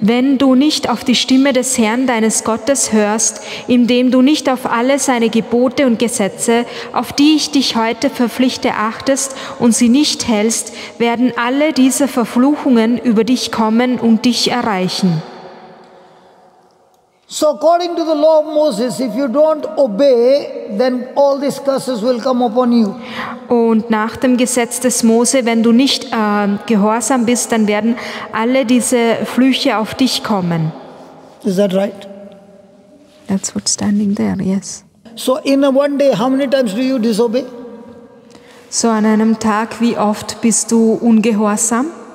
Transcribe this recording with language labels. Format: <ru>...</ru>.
<de>Wenn du nicht auf die Stimme des Herrn, deines Gottes, hörst, indem du nicht auf alle seine Gebote und Gesetze, auf die ich dich heute verpflichte, achtest und sie nicht hältst, werden alle diese Verfluchungen über dich kommen und dich erreichen.</de> <en>So according to the law of Moses, if you don't obey, then all these curses will come upon you.</en> <de>Und nach dem Gesetz des Mose, wenn du nicht gehorsam bist, dann werden alle diese Flüche auf dich kommen.</de> <en>Is that right? That's what's standing there, yes. So in a one day, how many times do you disobey?</en> <de>So an einem Tag, wie oft bist du ungehorsam?</de>